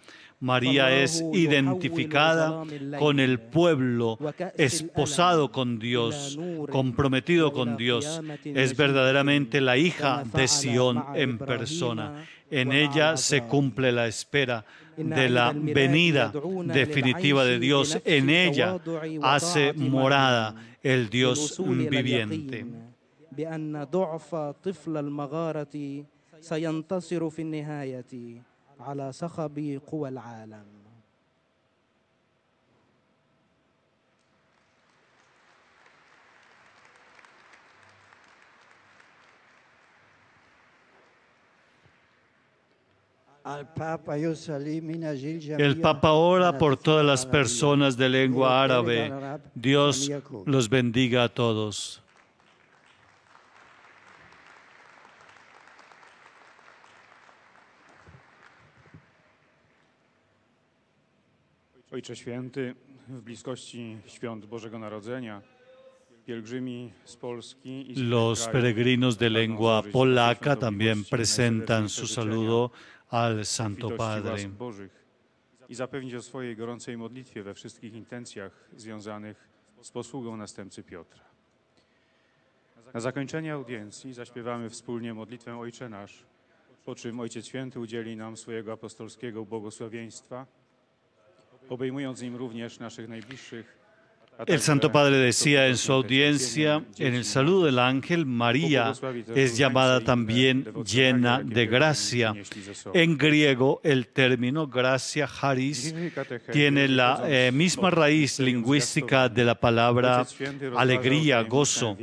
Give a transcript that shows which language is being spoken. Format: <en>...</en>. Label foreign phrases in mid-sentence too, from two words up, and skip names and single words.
<es>María es identificada con el pueblo, esposado con Dios, comprometido con Dios. Es verdaderamente la hija de Sión en persona. En ella se cumple la espera de la venida definitiva de Dios. En ella hace morada el Dios viviente.</es> <ar>على صخب قوى العالم.</ar> <es>El Papa ora por todas las personas de lengua árabe. Dios los bendiga a todos.</es> <pl>Ojcze Święty, w bliskości świąt Bożego Narodzenia, pielgrzymi z Polski i</pl> <es>los peregrinos de lengua polaca también presentan su saludo al Santo Padre.</es> <pl>I zapewnić o swojej gorącej modlitwie we wszystkich intencjach związanych z posługą następcy Piotra. Na zakończenie audiencji zaśpiewamy wspólnie modlitwę Ojcze Nasz, po czym Ojciec Święty udzieli nam swojego apostolskiego błogosławieństwa, obejmując nim również naszych najbliższych.</pl> <es>El Santo Padre decía en su audiencia, en el saludo del ángel, María es llamada también llena de gracia. En griego, el término gracia, charis, tiene la misma raíz lingüística de la palabra alegría, gozo.</es>